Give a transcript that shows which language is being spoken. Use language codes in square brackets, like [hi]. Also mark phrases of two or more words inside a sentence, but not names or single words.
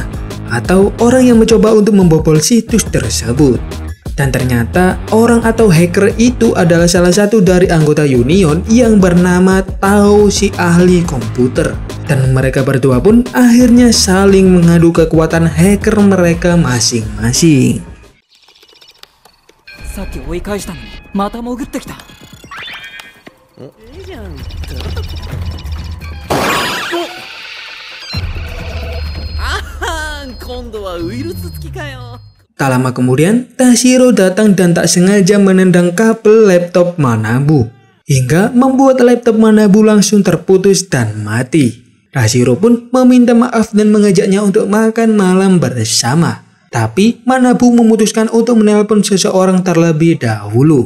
[id] Atau orang yang mencoba untuk membobol situs tersebut. Dan ternyata orang atau hacker itu adalah salah satu dari anggota Union yang bernama Tao si ahli komputer. Dan mereka berdua pun akhirnya saling mengadu kekuatan hacker mereka masing-masing. [ja] さっき追い返したのにまた潜ってきた。今度はウイルス付きかよ。 [id] Tak lama kemudian, Tashiro datang dan tak sengaja menendang kabel laptop Manabu. Hingga membuat laptop Manabu langsung terputus dan mati. Tashiro pun meminta maaf dan mengajaknya untuk makan malam bersama. Tapi Manabu memutuskan untuk menelpon seseorang terlebih dahulu.